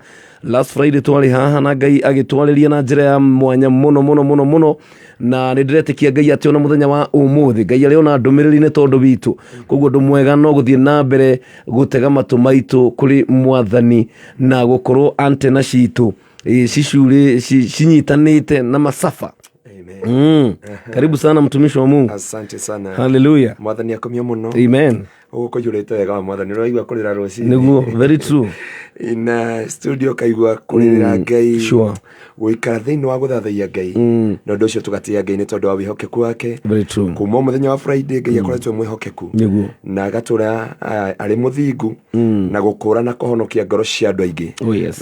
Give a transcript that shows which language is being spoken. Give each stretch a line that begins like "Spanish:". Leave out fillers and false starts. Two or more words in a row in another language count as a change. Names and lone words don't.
English: Last Friday
Kikuyu: twarĩ haha na Ngai agĩtwarĩria na njĩra ya mwanya mũno na nĩ ndĩretĩkia Ngai atĩ ona mũthenya wa ũmũthĩ Ngai arĩ ona ndũmĩrĩri nĩ tondũ witũ, koguo ndũ mwega no gũthiĩ na mbere gũtega matũ maitũ kũrĩ Mwathani na gũkorwo antena citũ cicurĩ cinyitanĩte na masafa.
Swahili: Karibu sana mtumishi wa Mungu. Asante sana. Hallelujah.
Kikuyu: Mwathani akomia muno. Amen. Uko yurete wega wa Mwathani uraigua kurira ruci. Niguo,
English: very true. In studio
Kikuyu: kaigua kurira Ngai.
English: Sure.
Kikuyu: Guikara thiini wa guthathaia Ngai. Na ndu ucio tugatia Ngai ni tondu wa wihokeku wake.
English: Very true.
Kikuyu: Kuma muthenya wa Friday Ngai akoretwo mwihokeku. Niguo. Na agatura ari muthingu na gukura na kuhonokia ngoro cia andu aingi.
English: Oh yes.